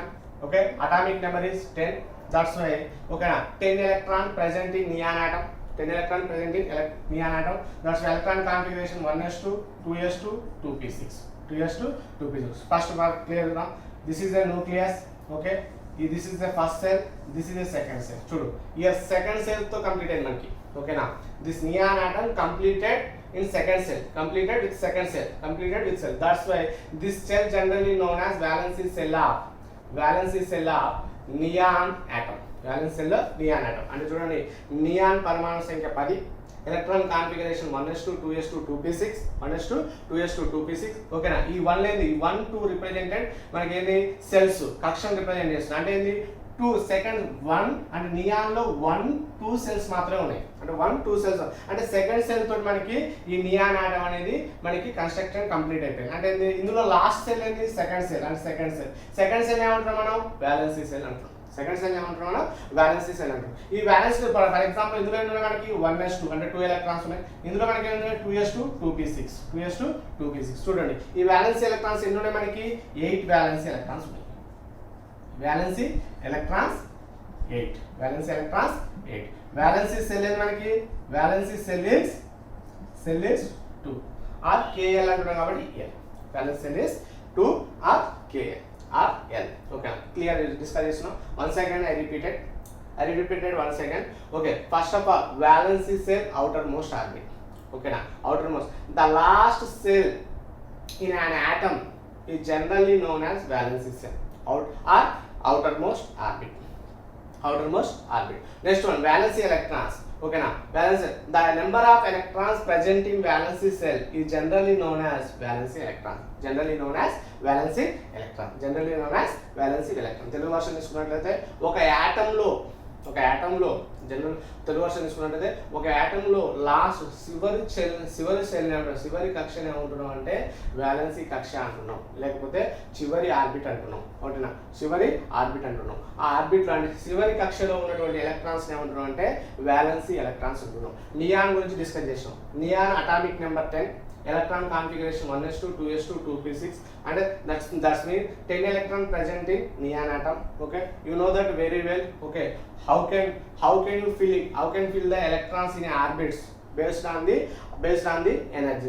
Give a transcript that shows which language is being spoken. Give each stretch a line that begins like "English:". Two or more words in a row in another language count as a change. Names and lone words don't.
English: Okay, atomic number is 10, that's why okay na 10 electron present in neon atom, 10 electron present in neon atom, that's why electron configuration 1s2 2s2 2p6, 2s2 2p6. first part clear now. This is a nucleus. Okay, this is the first cell, this is the second cell.
Telugu: చూడు
English: here second cell
Telugu: తో కంప్లీట్ అయింది మనకి. ఓకేనా,
English: this neon atom completed in second cell, completed with second cell, completed with cell, that's why this cell generally known as valency cell of neon atom, valency cell of neon atom.
Telugu: అంటే చూడండి నియాన్ పరమాణు సంఖ్య 10,
English: electron configuration
Telugu: 1s2 2s2 2p6, 1s2 2s2 2p6. ఓకేనా, ఈ 1 లేని 1 2 రిప్రజెంటెడ్ మనకి ఏంది సెల్స్ కక్షను రిప్రజెంట్ చేస్తుంది. అంటే ఏంది 2 సెకండ్ 1 అంటే నియాన్ లో 1 2 సెల్స్ మాత్రమే ఉన్నాయి. అంటే 1 2 సెల్స్ అంటే సెకండ్ సెల్ తోటి మనకి ఈ
English: neon atom
Telugu: అనేది మనకి
English: construction complete
Telugu: అయిపోయింది. అంటే ఇందులో
English: last cell
Telugu: ఏంటి?
English: second cell.
Telugu: అంటే
English: second cell
Telugu: ఏమంటున్నాం మనం?
English: valency cell
Telugu: అంటాం.
English: second cell
Telugu: ఏమంటున్నాం మనం?
English: valency cell
Telugu: అంటాం. ఈ
English: valency for example
Telugu: ఇందులో ఏంటంటే మనకి 1s2 అంటే 2 ఎలక్ట్రాన్స్ ఉన్నాయి. ఇందులో మనకి ఏంటంటే 2s2 2p6, 2s2 2p6. చూడండి ఈ
English: valency electrons
Telugu: ఎన్ని ఉన్నాయి మనకి? 8
English: valency electrons
Telugu: ఉన్నాయి.
English: valency electrons 8, valency electrons 8, valency cell is మనకి valency cell is 2 or KL
Telugu: అంటున్నాం కాబట్టి
English: L, valency cell is 2 or KL or L. Okay, clear discuss చేస్తున్నాం. Once again I repeated once again. Okay, first of all, valency cell outermost orbit. Okay na, outermost, the last cell in an atom is generally known as valency cell or outermost orbit. Next one, valency electrons. Okay na, valency, the number of electrons present in valency cell is generally known as valency electron.
Telugu: తెలుగు వర్షన్ తీసుకున్నట్లయితే ఒక యాటంలో జనరల్ తెలుగు వర్షన్ తీసుకున్నట్లయితే ఒక యాటంలో లాస్ట్ చివరి కక్షని ఏమంటున్నాం అంటే వ్యాలెన్సీ కక్ష అంటున్నాం, లేకపోతే చివరి ఆర్బిట్ అంటున్నాం. ఓకేనా, చివరి ఆర్బిట్ అంటున్నాం. ఆ ఆర్బిట్ లాంటి చివరి కక్షలో ఉన్నటువంటి ఎలక్ట్రాన్స్ ఏమంటున్నాం అంటే
English: valency electrons
Telugu: అంటున్నాం. నియాన్ గురించి డిస్కస్ చేసాం.
English: neon atomic number
Telugu: 10,
English: electron configuration 1s2 2s2 2p6, and that's mean 10 electron present in neon atom. Okay, you know that very well. Okay, how can you fill the electrons in orbits based on the energies.